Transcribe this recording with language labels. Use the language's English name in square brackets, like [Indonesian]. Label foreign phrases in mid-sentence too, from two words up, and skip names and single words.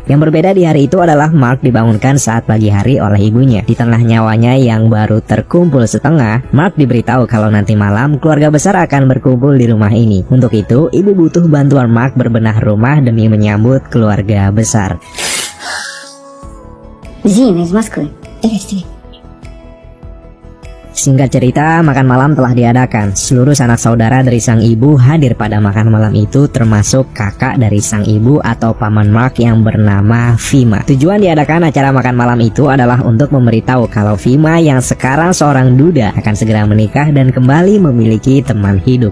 [Indonesian] Yang berbeda di hari itu adalah Mark dibangunkan saat pagi hari oleh ibunya. Di tengah nyawanya yang baru terkumpul setengah, Mark diberitahu kalau nanti malam keluarga besar akan berkumpul di rumah ini. Untuk itu, ibu butuh bantuan Mark berbenah rumah demi menyambut keluarga besar. [Russian] Зина из Москвы. Здрасте. [Indonesian] Singkat cerita, makan malam telah diadakan. Seluruh sanak saudara dari sang ibu hadir pada makan malam itu, termasuk kakak dari sang ibu atau paman Mark yang bernama Vima. Tujuan diadakan acara makan malam itu adalah untuk memberitahu kalau Vima yang sekarang seorang duda akan segera menikah dan kembali memiliki teman hidup.